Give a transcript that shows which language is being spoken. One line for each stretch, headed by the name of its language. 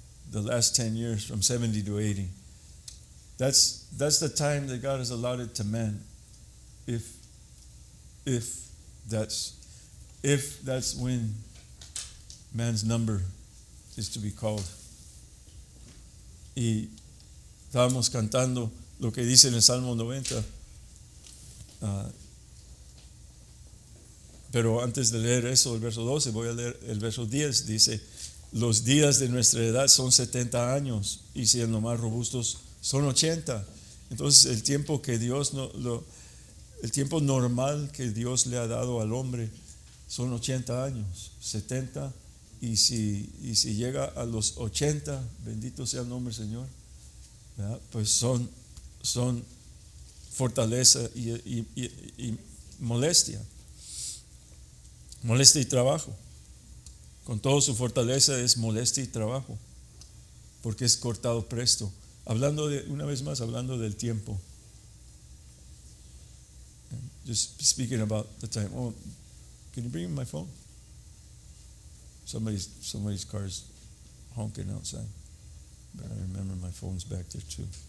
English: The last 10 years, from 70 to 80. That's the time that God has allotted to man. If that's when man's number is to be called.
Spanish: Y estábamos cantando lo que dice en el Salmo 90. Pero antes de leer eso, el verso 12, voy a leer el verso 10. Dice, los días de nuestra edad son 70 años y siendo más robustos son 80. Entonces el tiempo que el tiempo normal que Dios le ha dado al hombre son 80 años, 70, y si llega a los 80, bendito sea el nombre del Señor, ¿verdad? Pues son fortaleza y molestia y trabajo. Con toda su fortaleza es molestia y trabajo, porque es cortado presto. Una vez más, hablando del tiempo.
English: Just speaking about the time. Oh, can you bring me my phone? Somebody's car's honking outside. But I remember my phone's back there too.